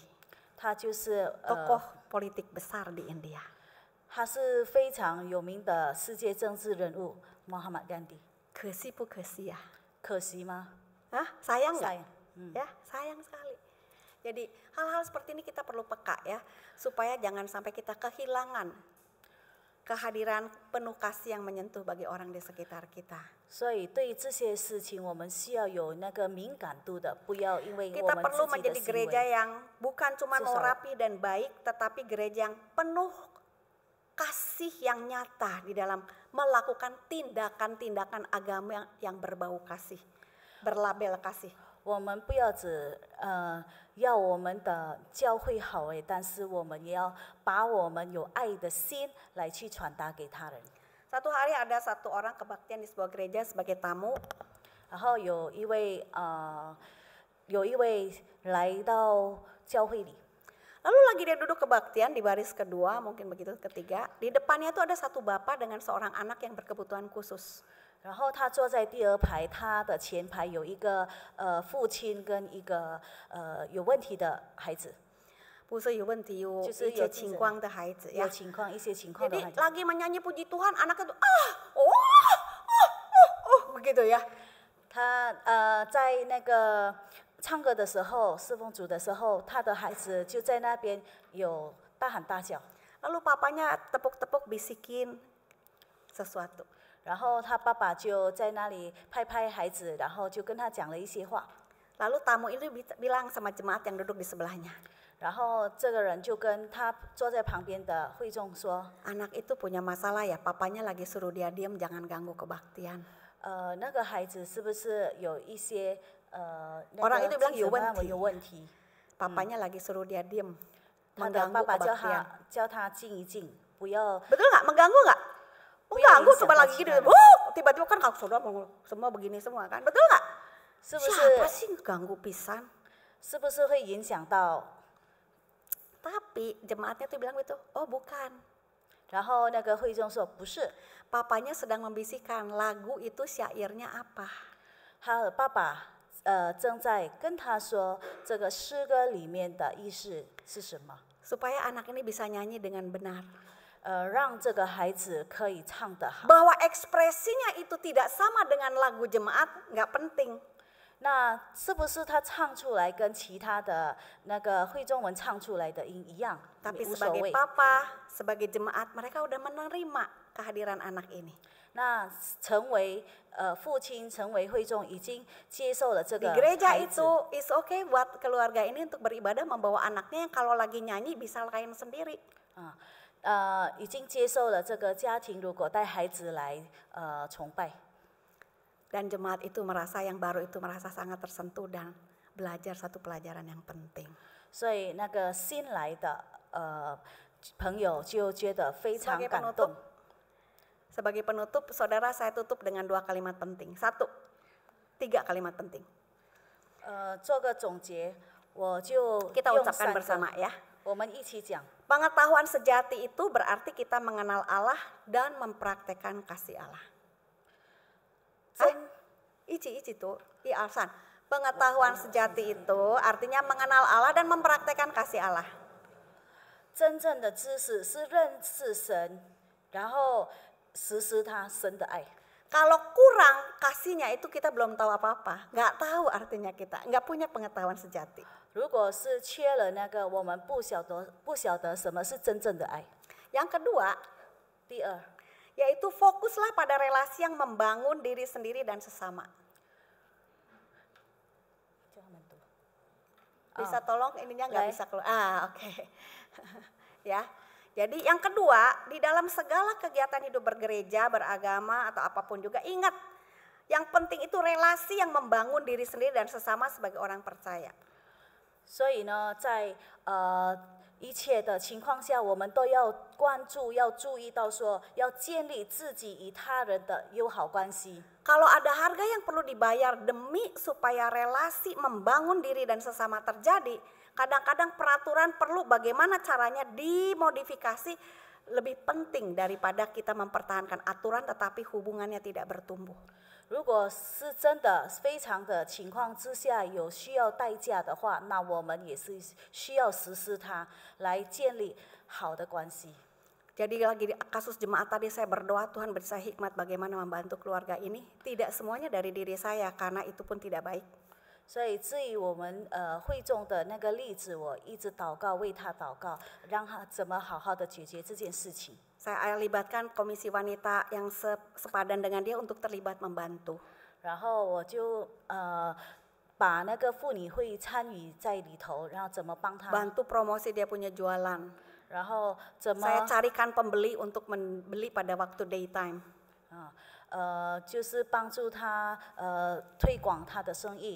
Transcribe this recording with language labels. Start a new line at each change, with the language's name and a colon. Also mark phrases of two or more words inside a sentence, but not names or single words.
Chinese: 他就是
Indonesian: Tokoh politik besar di India.
Chinese: 他是非常有名的世界政治人物 Muhammad Gandhi。可惜不可惜 ya. 可惜吗？
Indonesian: Hah? Sayang nggak? Sayang. Ya, sayang sekali. Jadi hal-hal seperti ini kita perlu peka ya, supaya jangan sampai kita kehilangan kehadiran penuh kasih yang menyentuh bagi orang di sekitar kita.
Chinese: 所以对于这些事情，我们需要有那个敏感度的，不要因为我
Indonesian: Kita
Chinese: 们
Indonesian: perlu
Chinese: 自己的
Indonesian: menjadi
Chinese: 行
Indonesian: gereja
Chinese: 为。
Indonesian: yang bukan cuma mau Seseorang. rapi dan baik, tetapi gereja yang penuh kasih yang nyata di dalam melakukan tindakan-tindakan agama yang berbau kasih, berlabel kasih.
Chinese: 我们不要只要我们的教会好诶，但是我们也要把我们有爱的心来去传达给他人。
Indonesian: Satu hari ada satu orang kebaktian di sebuah gereja sebagai tamu.
Chinese: 然后有一位来到教会里，
Indonesian: Lalu lagi dia duduk kebaktian di baris kedua, mungkin begitu ketiga. Di depannya tuh ada satu bapak dengan seorang anak yang berkebutuhan khusus.
Chinese: 然后他坐在第二排，他的前排有一个父亲跟一个有问题的孩子，不是有问题，有一些情况的孩子有
Indonesian: ya.
Chinese: 一些情况的
Indonesian: Jadi
Chinese: 孩子。
Indonesian: lagi menyanyi puji Tuhan, anaknya tuh begitu ya.
Chinese: 他在那个唱歌的时候，侍奉主的时候，他的孩子就在那边有大喊大叫，
Indonesian: Lalu papanya tepuk-tepuk bisikin sesuatu.
Chinese: 然后他爸爸就在那里拍拍孩子，然后就跟他讲了一些话，
Indonesian: Lalu tamu itu bilang sama jemaat yang duduk di sebelahnya,
Chinese: 然后这个人就跟他坐在旁边的会众说，
Indonesian: anak itu punya masalah ya, papanya lagi suruh dia diam, jangan ganggu kebaktian.
Chinese: 那个孩子是不是有一些
Indonesian: Orang
Chinese: 那
Indonesian: itu
Chinese: 个
Indonesian: bilang
Chinese: 精神方有问题。面有问题？
Indonesian: Papanya lagi suruh dia diam,
Chinese: 他的
Indonesian: mengganggu
Chinese: 爸爸
Indonesian: kebaktian.
Chinese: 叫他静一静，不要
Indonesian: Betul nggak? Mengganggu nggak? Punya Mengganggu insya coba Allah lagi gitu, sekarang. tiba-tiba kan kalau saudara semua begini semua kan, betul nggak?
Chinese: 是不
Indonesian: Siapa
Chinese: 是
Indonesian: sih ganggu pisan?
Chinese: 是不是会影响到？
Indonesian: Tapi jemaatnya tuh bilang gitu, oh bukan.
Chinese: 然后那个会众说不是，
Indonesian: Papanya sedang membisikkan lagu itu syairnya apa.
Chinese: 他的爸爸正在跟他说这个诗歌里面的意思是什么，
Indonesian: Supaya anak ini bisa nyanyi dengan benar.
Chinese: 让这个孩子可以唱得好。
Indonesian: Bahwa ekspresinya itu tidak sama dengan lagu jemaat nggak penting.
Chinese: 那是不是他唱出来跟其他的那个会众们唱出来的音一样？
Indonesian: Tapi
Chinese: 无所
Indonesian: sebagai
Chinese: 谓。
Indonesian: papa, sebagai jemaat mereka udah menerima kehadiran anak ini.
Chinese: 那成为父亲，成为会众，已经接受了这
Indonesian: Di
Chinese: 个
Indonesian: gereja
Chinese: 孩子。
Indonesian: itu
English: is okay
Indonesian: buat keluarga ini untuk beribadah membawa anaknya yang kalau lagi nyanyi bisa lain sendiri.
Chinese: 已经接受了这个家庭，如果带孩子来崇拜，
Indonesian: Dan jemaat itu merasa yang baru itu merasa sangat tersentuh dan belajar satu pelajaran yang penting.
Chinese: 所以那个新来的朋友就觉得非常
Indonesian: Sebagai
Chinese: 感
Indonesian: penutup,
Chinese: 动。
Indonesian: sebagai penutup, saudara saya tutup dengan 2 kalimat penting. 3 kalimat penting.
Chinese: 做个总结，我就
Indonesian: Kita
Chinese: 用
Indonesian: ucapkan
Chinese: 3个
Indonesian: bersama ya.
Chinese: 我们一起讲。
Indonesian: Pengetahuan sejati itu berarti kita mengenal Allah dan mempraktekkan kasih Allah. Ici tuh, Alsan. Pengetahuan sejati itu artinya mengenal Allah dan mempraktekkan kasih Allah.
Chinese: 真正的知识是认识神，然后实施他神的爱。
Indonesian: Kalau kurang kasihnya itu kita belum tahu apa-apa, nggak tahu artinya kita, nggak punya pengetahuan sejati.
Chinese: 如果是缺了那个，我们不晓得什么是真正的爱。
Indonesian: Yang kedua,
Chinese: 第二，
Indonesian: yaitu fokuslah pada relasi yang membangun diri sendiri dan sesama. Bisa tolong ininya nggak bisa keluar. Oke. Ya. Jadi yang kedua, di dalam segala kegiatan hidup bergereja, beragama atau apapun juga ingat, yang penting itu relasi yang membangun diri sendiri dan sesama sebagai orang percaya.
Chinese: 所以呢，在一切的情况下，我们都要关注，要注意到说，要建立自己与他人的友好关系。
Indonesian: Kalau ada harga yang perlu dibayar demi supaya relasi membangun diri dan sesama terjadi, kadang-kadang peraturan perlu bagaimana caranya dimodifikasi lebih penting daripada kita mempertahankan aturan tetapi hubungannya tidak bertumbuh.
Chinese: 如果是真的非常的情况之下有需要代价的话，那我们也是需要实施它，来建立好的关系。
Indonesian: Jadi lagi di kasus jemaat tadi saya berdoa Tuhan beri saya hikmat bagaimana membantu keluarga ini. Tidak semuanya dari diri saya karena itu pun tidak baik.
Chinese: 所以至于我们会众的那个例子，我一直祷告，为他祷告，让他怎么好好的解决这件事情。
Indonesian: Saya libatkan komisi wanita yang sepadan dengan dia untuk terlibat membantu.
Chinese: 然后我就把那个妇女会参与在里头，然后怎么帮他，
Indonesian: Bantu promosi dia punya jualan.
Chinese: 然后怎么
Indonesian: Saya carikan pembeli untuk membeli pada waktu daytime.
Chinese: 就是帮助他推广他的生意。